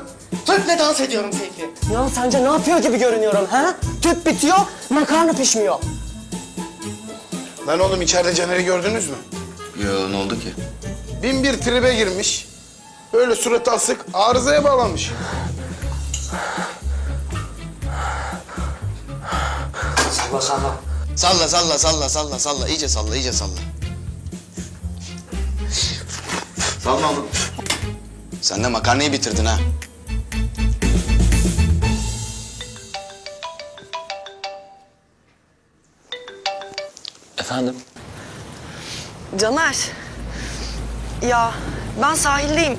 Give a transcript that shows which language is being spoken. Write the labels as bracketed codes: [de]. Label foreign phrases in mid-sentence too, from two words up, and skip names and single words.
[tr] Tüple dans ediyorum Seyfi. Ya sence ne yapıyor gibi görünüyorum ha? Tüp bitiyor, makarna pişmiyor. Lan oğlum içeride Caner'i gördünüz mü? Yo ne oldu ki? Bin bir tribe girmiş. Böyle surat asık arızaya bağlamış. Salla salla. Salla salla salla salla salla. İyice salla iyice salla. Salla oğlum. Sen de makarnayı bitirdin ha. Efendim? Caner. Ya ben sahildeyim.